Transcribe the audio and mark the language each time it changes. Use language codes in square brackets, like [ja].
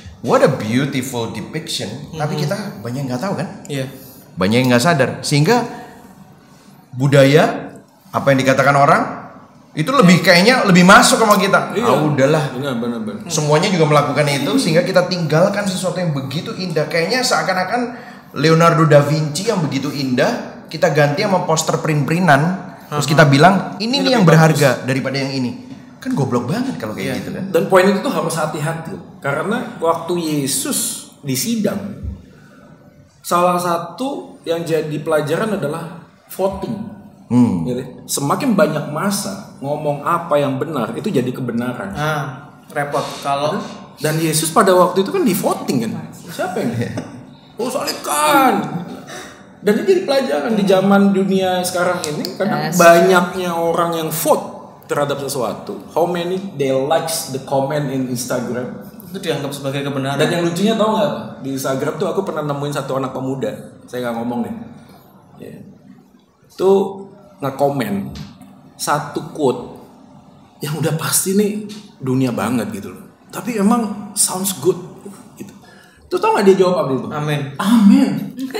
[en] What a beautiful depiction. [id] Tapi kita banyak nggak tahu kan? Banyak yang nggak sadar. Sehingga budaya apa yang dikatakan orang itu lebih kayaknya lebih masuk sama kita. Udahlah. Benar. Semuanya juga melakukan itu sehingga kita tinggalkan sesuatu yang begitu indah. Kayaknya seakan-akan Leonardo da Vinci yang begitu indah kita ganti sama poster print-printan. Terus kita bilang ini nih yang berharga daripada yang ini. Kan goblok banget kalau kayak gitu kan. Dan poin itu tuh harus hati-hati karena waktu Yesus disidang salah satu yang jadi pelajaran adalah voting. Semakin banyak masa ngomong apa yang benar itu jadi kebenaran. Repot kalau dan Yesus pada waktu itu kan di voting kan. Siapa yang salibkan. Dan ini jadi pelajaran di zaman dunia sekarang ini karena banyaknya orang yang vote terhadap sesuatu. [en] How many they likes the comment in Instagram [id] itu dianggap sebagai kebenaran. Dan yang lucunya tau nggak di Instagram tuh aku pernah nemuin satu anak pemuda. Saya nggak ngomong deh. Tuh nge-komen satu quote yang udah pasti nih dunia banget gitu loh. Tapi emang [en] sounds good [id] gitu. Tuh tau gak dia jawab apa itu? Amin.